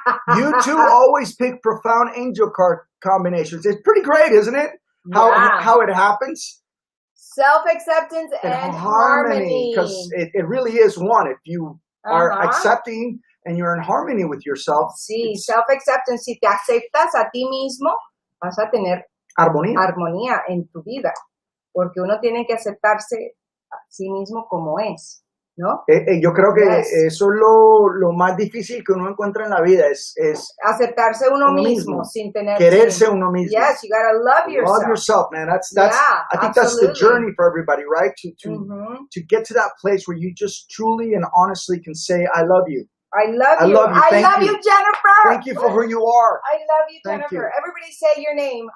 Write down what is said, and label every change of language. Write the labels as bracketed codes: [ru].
[en] YouTube always pick profound angel card combinations. It's pretty great, isn't it? How it happens. Self-acceptance and harmony. Because it really is one. If you are accepting and you're in harmony with yourself. [es] Sí, self-acceptance. Si te aceptas a ti mismo, vas a tener armonía en tu vida. Porque uno tiene que aceptarse a sí mismo como es. ¿No? Yo creo que eso es lo más difícil que uno encuentra en la vida es aceptarse uno mismo sin tener quererse uno mismo. [en] Yes, you gotta love yourself. Love yourself, man. That's I think that's the journey for everybody, right? To get to that place where you just truly and honestly can say, I love you. I love you. I love you, Jennifer. Thank you for who you are. I love you, Jennifer. Everybody say your name.